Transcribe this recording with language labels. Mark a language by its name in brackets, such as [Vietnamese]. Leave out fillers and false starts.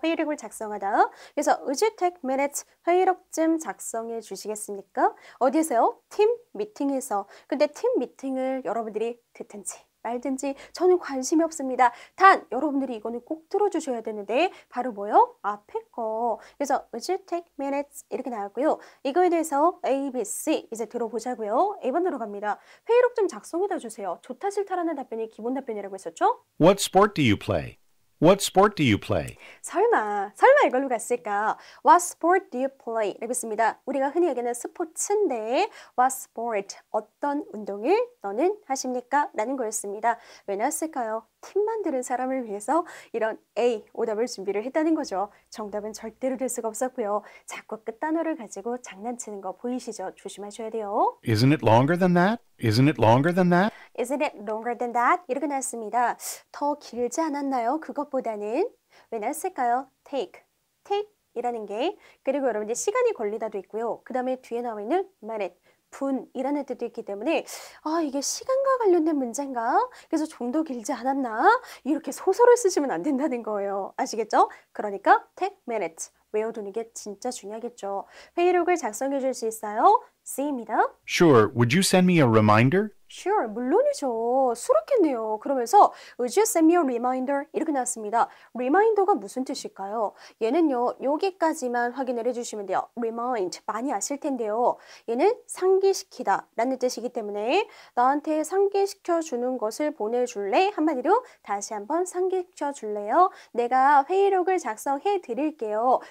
[Korean] 회의록을 작성하다. 그래서 [English] would you take minutes [Korean] 회의록 좀 작성해 주시겠습니까? 어디에서요? 팀 미팅에서. 근데 팀 미팅을 여러분들이 듣든지 말든지 저는 관심이 없습니다. 단 여러분들이 이거는 꼭 들어주셔야 되는데 바로 뭐요? 앞에 거. 그래서 [English] would you take minutes [Korean] 이렇게 나왔고요. 이거에 대해서 A, B, C 이제 들어보자고요. A번으로 갑니다. 회의록 좀 작성해다 주세요. 좋다 싫다라는 답변이 기본 답변이라고 했었죠? [English] What sport do you play? What sport do you play? [Korean] 설마 이걸로 갔을까? [English] What sport do you play? [Korean] 라고 했습니다. 우리가 흔히 얘기하는 스포츠인데 [English] What sport? [Korean] 어떤 운동을 너는 하십니까? 라는 거였습니다. 왜 나왔을까요? 팀 만드는 사람을 위해서 이런 A, 오답을 준비를 했다는 거죠. 정답은 절대로 될 수가 없었고요. 자꾸 끝단어를 가지고 장난치는 거 보이시죠? 조심하셔야 돼요. [English] Isn't it longer than that? Isn't it longer than that? Isn't it longer than that? [Korean] 이렇게 나왔습니다. 더 길지 않았나요? 그것보다는 왜 나왔을까요? Take 이라는 게 그리고 여러분들 시간이 걸리다도 있고요. 그 다음에 뒤에 나와 있는 minute 분이라는 뜻도 있기 때문에 이게 시간과 관련된 문제인가? 그래서 좀 더 길지 않았나? 이렇게 소설을 쓰시면 안 된다는 거예요. 아시겠죠? 그러니까 [English] take minutes [Korean] 외워두는 게 진짜 중요하겠죠. 회의록을 작성해 줄 수 있어요? C입니다. [English] Sure, would you send me a reminder? [Korean] Sure, 물론이죠. 수록했네요. [English] 그러면서 Would you send me a reminder? [Korean] 이렇게 나왔습니다. Reminder가 무슨 뜻일까요? 얘는요, 여기까지만 확인을 해주시면 돼요. Remind, 많이 아실 텐데요. 얘는 상기시키다 라는 뜻이기 때문에 나한테 상기시켜주는 것을 보내줄래? 한마디로 다시 한번 상기시켜줄래요? 내가 회의록을 작성해 드릴게요.